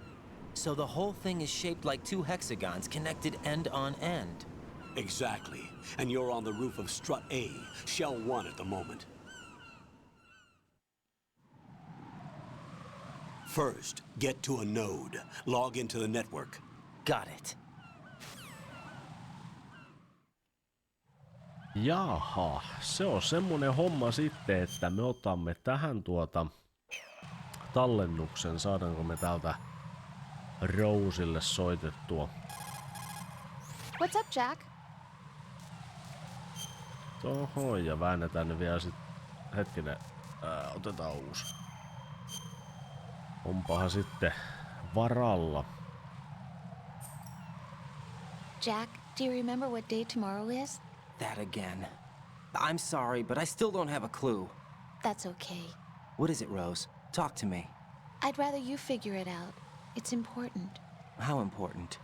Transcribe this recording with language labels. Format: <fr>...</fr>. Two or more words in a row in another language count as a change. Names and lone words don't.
<en>So the whole thing is shaped like 2 hexagons connected end on end. Exactly. And you're on the roof of strut A, shell 1 at the moment. First, get to a node. Log into the network. Got it.</en> <fi>Jaha, se on semmonen homma sitten, että me otamme tähän tallennuksen. Saadaanko me täältä Roselle soitettua?</fi> <en>What's up, Jack?</en> <fi>Toho, ja väännetään ne vielä sit. Hetkinen, otetaan uusi. Onpahan sitten varalla.</fi> <en>Jack, do you remember what day tomorrow is? That again. I'm sorry, but I still don't have a clue. That's okay. What is it, Rose? Talk to me. I'd rather you figure it out. It's important. How important?</en>